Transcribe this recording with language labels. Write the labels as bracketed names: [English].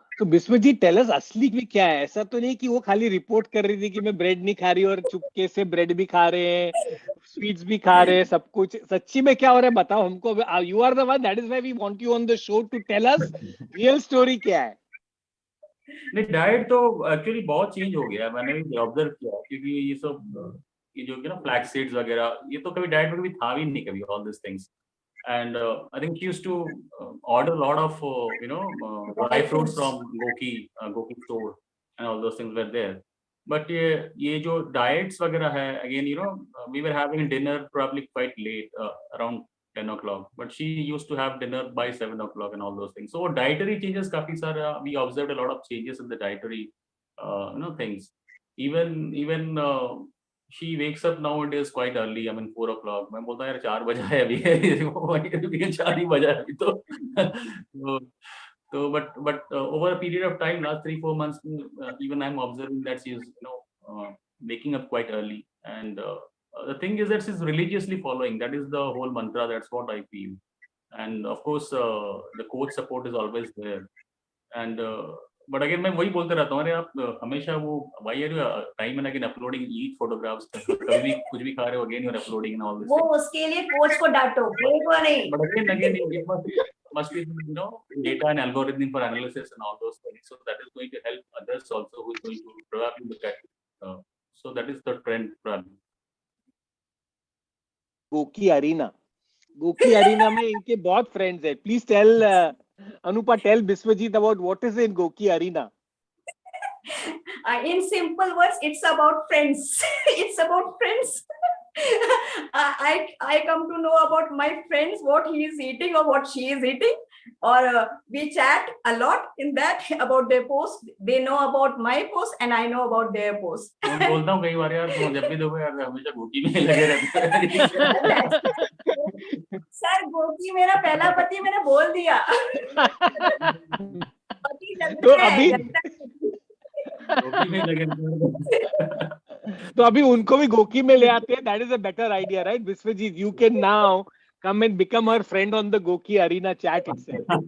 [Hindi] तो Biswajit tell us असली में क्या है? ऐसा तो नहीं कि वो खाली रिपोर्ट कर रही थी कि मैं ब्रेड नहीं खा रही और चुपके से ब्रेड भी खा रहे हैं, स्वीट्स भी खा रहे हैं, सब कुछ सच्ची में क्या हो रहा है बताओ हमको। [English] you are the one, that is why we want you on the show to tell us real story [Hindi] क्या है। नहीं, डाइट तो एक्चुअली बहुत चेंज हो गया है, मैंने भी ऑब्जर्व किया, क्योंकि ये सब ये जो ना फ्लैक्स सीड्स वगैरह, ये तो कभी डाइट में कभी था भी नहीं कभी, [English] All this things. And I think she used to order a lot of dry fruits from GOQii store, and all those things were there. But [Hindi] ये जो diets वगैरह है, [English] again we were having dinner probably quite late, around 10 o'clock. But she used to have dinner by 7 o'clock and all those things. So dietary changes [Hindi] काफी सारा, [English] we observed a lot of changes in the dietary things. Even she wakes up nowadays quite early. I mean 4 o'clock. [Hindi] मैं बोलता हूँ यार 4 बजा है अभी, 4 ही बजा है अभी तो। [English] But over a period of time, last 3-4 months, even I'm observing that she is waking up quite early. And the thing is that she's religiously following. That is the whole mantra. That's what I feel. And of course, the coach support is always there. And but again [Hindi] मैं वही बोलते रहता हूँ, अरे आप हमेशा वो [English] why are you time and again uploading eat photographs, [Hindi] कभी भी कुछ भी खा रहे हो, [English] Again you are uploading and all this. [Hindi] वो उसके लिए कोच को डांटो, कोच को नहीं। [English] But again it must be data and algorithm for analysis and all those things, so that is going to help others also who is going to probably look at it. So that is the trend probably. [Hindi] GOQii Arena में इनके बहुत friends है। [English] Please tell Anupa, tell Biswajit about what is in GOQii Arena. In simple words, it's about friends. It's about friends. I come to know about my friends, what he is eating or what she is eating, or we chat a lot in that about their post. They know about my post and I know about their post. [Hindi] मैं बोलता हूँ कई बार यार, जब भी देखो यार हमेशा GOQii में लगे रहते हैं। सर GOQii मेरा पहला पति, मैंने बोल दिया। पति तो अभी GOQii में लगे रहते हैं। तो अभी उनको भी GOQii में ले आते हैं। [English] That is a better idea, right? Biswajit, you can now come and become her friend on the GOQii Arena chat itself.